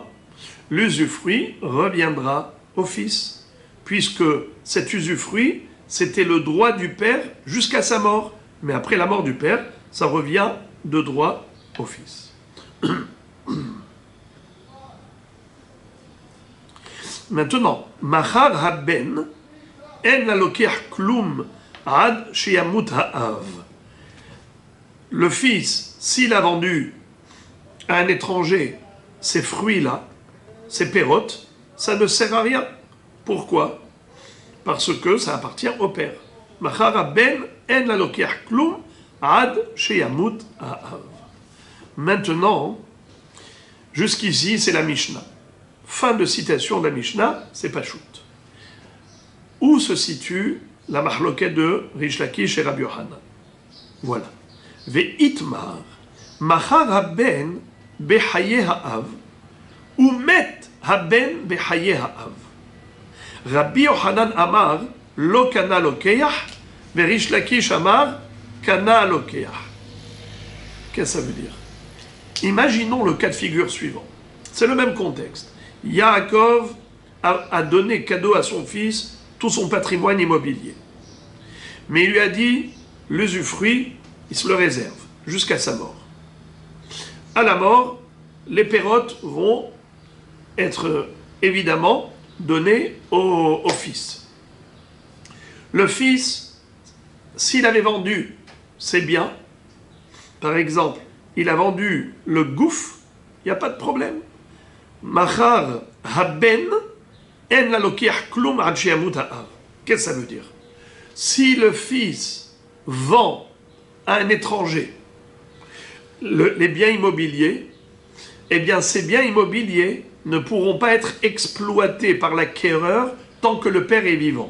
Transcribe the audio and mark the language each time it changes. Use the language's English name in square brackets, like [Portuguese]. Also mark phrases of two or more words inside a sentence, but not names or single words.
[French] L'usufruit reviendra au fils, puisque cet usufruit, c'était le droit du père jusqu'à sa mort. Mais après la mort du père, ça revient de droit au fils. [Hebrew] Maintenant, מכר הבן אין לו לוקח כלום עד שימות האב. [French] Le fils, s'il a vendu à un étranger ces fruits-là, ces pérotes, ça ne sert à rien. Pourquoi? Parce que ça appartient au père. [Hebrew] מכר הבן אין לו לוקח כלום עד שימות האב. [French] Maintenant, jusqu'ici, c'est la Mishnah. Fin de citation de la Mishnah, c'est Pachout. Où se situe la mahloket de Rish Lakish et Rabbi Yochanan? Voilà. [Hebrew] ואיתמר מכר הבן בחיי האב ומת הבן בחיי האב. רבי יוחנן אמר לא קנה לוקח וריש לקיש אמר קנה לוקח. [French] Qu'est-ce que ça veut dire? Imaginons le cas de figure suivant. C'est le même contexte. Yaakov a donné cadeau à son fils tout son patrimoine immobilier. Mais il lui a dit, l'usufruit, il se le réserve jusqu'à sa mort. À la mort, les pérotes vont être évidemment données au fils. Le fils, s'il avait vendu ses biens, par exemple, il a vendu le gouf, il n'y a pas de problème. [Hebrew] מכר הבן אין לו לוקח כלום עד שימות האב. [French] Qu'est-ce que ça veut dire? Si le fils vend à un étranger les biens immobiliers, eh bien ces biens immobiliers ne pourront pas être exploités par l'acquéreur tant que le père est vivant.